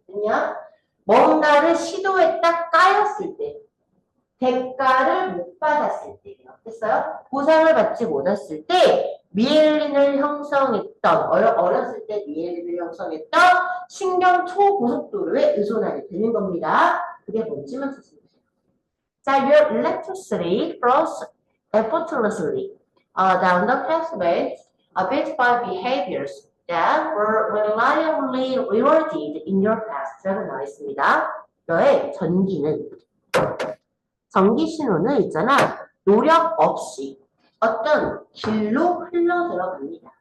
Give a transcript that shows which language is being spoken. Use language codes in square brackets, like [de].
[ko] 그냥 뭔가를 시도했다 까였을 때. 대가를 못 받았을 때예요. 됐어요? 보상을 받지 못했을 때 미엘린을 형성했던 어렸을 때 미엘린을 형성했던 신경 초고속도로에 의존하게 되는 겁니다. 그게 뭔지만 찾으면 돼요. [en] 자, your electricity flows effortlessly down the pathway built by behaviors that were reliably rewarded in your past. [ko] 라고 나와 있습니다. 너의 전기 신호는 있잖아. 노력 없이 어떤 길로 흘러 들어갑니다.